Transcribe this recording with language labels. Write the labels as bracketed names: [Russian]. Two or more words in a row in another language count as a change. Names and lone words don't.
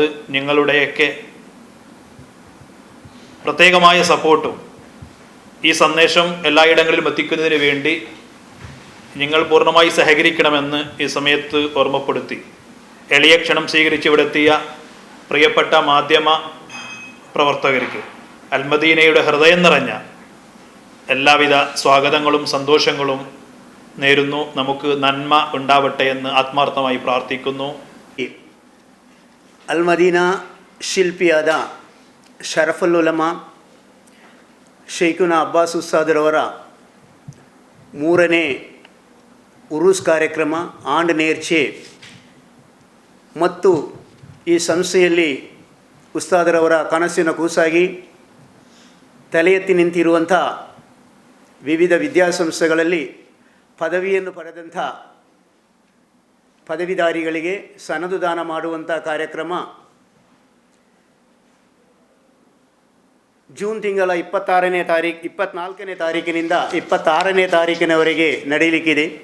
[Malayalam] നിങ്ങളുടെയൊക്കെ പ്രത്യേകമായ സപ്പോർട്ടും ഈ സന്ദേശം എല്ലായിടങ്ങളിലും എത്തിക്കുന്നതിന് വേണ്ടി നിങ്ങൾ പൂർണ്ണമായി സഹകരിക്കണമെന്ന് ഈ സമയത്ത് ഓർമ്മപ്പെടുത്തി എളിയ ക്ഷണം സ്വീകരിച്ച് ഇവിടെത്തിയ പ്രിയപ്പെട്ട മാധ്യമ പ്രവർത്തകർക്ക് അൽമദീനയുടെ ഹൃദയം നിറഞ്ഞ എല്ലാവിധ സ്വാഗതങ്ങളും സന്തോഷങ്ങളും നേരുന്നു. നമുക്ക് നന്മ ഉണ്ടാവട്ടെ എന്ന് ആത്മാർത്ഥമായി പ്രാർത്ഥിക്കുന്നു. [Kannada] ಅಲ್ಮದೀನಾ ಶಿಲ್ಪಿಯಾದ ಶರಫುಲ್ ಉಲಮಾ ಶೇಖುನಾ ಅಬ್ಬಾಸ್ ಉಸ್ತಾದರವರ 3ನೇ ಉರೂಸ್ ಕಾರ್ಯಕ್ರಮ, ಆಂಡ್ ನೇರ್ಚೆ ಮತ್ತು ಈ ಸಂಸ್ಥೆಯಲ್ಲಿ ಉಸ್ತಾದರವರ ಕನಸಿನ ಕೂಸಾಗಿ ತಲೆ ಎತ್ತಿ ನಿಂತಿರುವಂಥ ವಿವಿಧ ವಿದ್ಯಾಸಂಸ್ಥೆಗಳಲ್ಲಿ ಪದವಿಯನ್ನು ಪಡೆದಂಥ ಪದವೀಧಾರಿಗಳಿಗೆ ಸನದು ದಾನ ಮಾಡುವಂಥ ಕಾರ್ಯಕ್ರಮ ಜೂನ್ ತಿಂಗಳ 24ನೇ ತಾರೀಕಿನಿಂದ 26ನೇ ತಾರೀಕಿನವರೆಗೆ ನಡೆಯಲಿಕ್ಕಿದೆ.